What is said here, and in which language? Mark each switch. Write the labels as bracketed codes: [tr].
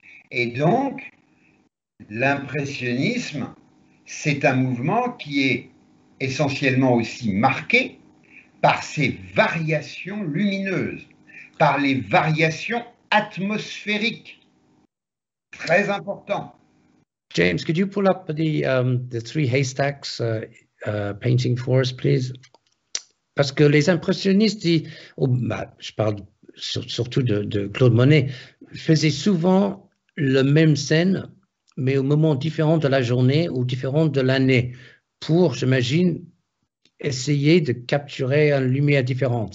[fr] Et donc, l'impressionnisme, c'est un mouvement qui est essentiellement aussi marqué par ses variations lumineuses, par les variations atmosphériques. Très important. [en] James, could you pull up the Three Haystacks painting for us, please? [fr] Parce que les impressionnistes, je parle surtout de Claude Monet, faisaient souvent la même scène, mais au moment différent de la journée ou différent de l'année, pour, j'imagine, essayer de capturer une lumière différente.